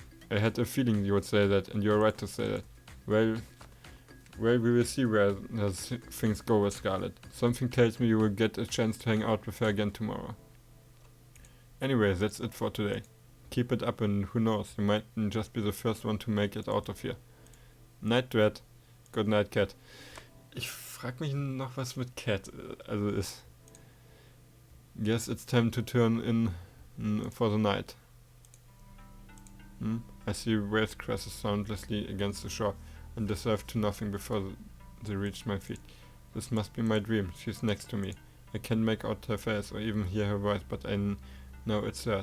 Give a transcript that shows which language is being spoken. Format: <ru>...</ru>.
<en>I had a feeling you would say that, and you're right to say that. Well, we will see where things go with Scarlet. Something tells me you will get a chance to hang out with her again tomorrow. Anyway, that's it for today. Keep it up and who knows, you might just be the first one to make it out of here. Night, Dread. Good night, Cat.</en> <de>Ich frag mich noch, was mit Cat also ist.</de> <en>Guess it's time to turn in for the night. I see waves crash soundlessly against the shore and dissolve to nothing before they reach my feet. This must be my dream. She's next to me. I can't make out her face or even hear her voice, but I know it's her.</en>